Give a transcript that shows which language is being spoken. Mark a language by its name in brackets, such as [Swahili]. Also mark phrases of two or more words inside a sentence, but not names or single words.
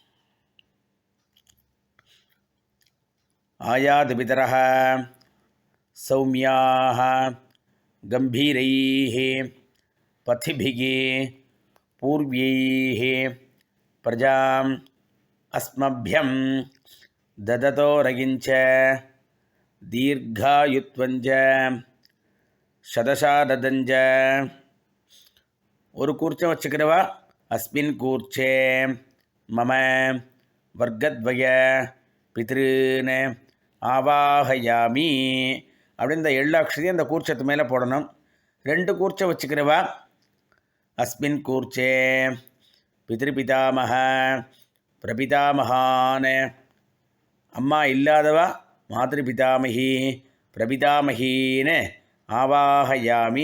[Sanskrit] आयातु पितरः सौम्याः गम्भीरैः पथिभिः पूर्वैः प्रजाम् அஸ்மभ्यं ददतो रगिञ्च दीर्घायुत्वञ्च शतशारदञ्च. [Tamil] ஒரு கூர்ச்சம் வச்சுக்கிறவா [Sanskrit] अस्मिन् कूर्चे मम वर्गद्वय पितॄन् आवाहयामि [Tamil] அப்படின்னு இந்த எள்ளாட்சதையும் அந்த கூர்ச்சத்து மேலே போடணும். 2 கூர்ச்சம் வச்சுக்கிறவா [Sanskrit] अस्मिन् कूर्चे पितृपितामह प्रपितामहान्, [Tamil] அம்மா இல்லாதவா [Sanskrit] मातृपितामही प्रपितामहीन् आवाहयामि.